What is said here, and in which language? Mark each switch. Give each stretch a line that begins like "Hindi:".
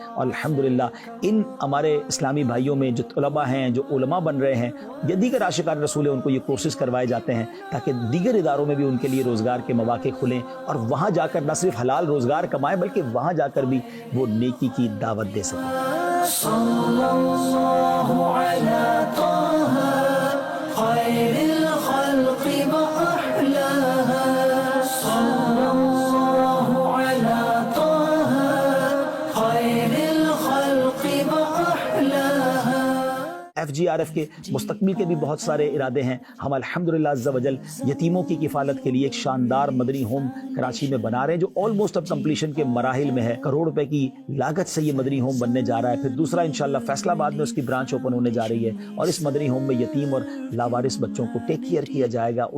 Urdu: اور الحمدللہ ان ہمارے اسلامی بھائیوں میں جو طلباء ہیں، جو علماء بن رہے ہیں یا دیگر عاشقان رسول ہیں، ان کو یہ کورسز کروائے جاتے ہیں تاکہ دیگر اداروں میں بھی ان کے لیے روزگار کے مواقع کھلیں اور وہاں جا کر نہ صرف حلال روزگار کمائیں بلکہ وہاں جا کر بھی وہ نیکی کی دعوت دے سکیں.
Arabic: خير الخلق وأحلاها صلى الله على طه خير الخلق وأحلاها.
Urdu: FGRF کے مستقبل کے بھی بہت سارے ارادے ہیں. ہم الحمدللہ عز و جل یتیموں کی کفالت کے لیے ایک شاندار مدنی ہوم کراچی میں بنا رہے ہیں جو آلموسٹ اب کمپلیشن کے مراحل میں ہے. کروڑ روپے کی لاگت سے یہ مدنی ہوم بننے جا رہا ہے. پھر دوسرا انشاءاللہ فیصل آباد میں اس کی برانچ اوپن ہونے جا رہی ہے اور اس مدنی ہوم میں یتیم اور لاوارث بچوں کو ٹیک کیئر کیا جائے گا.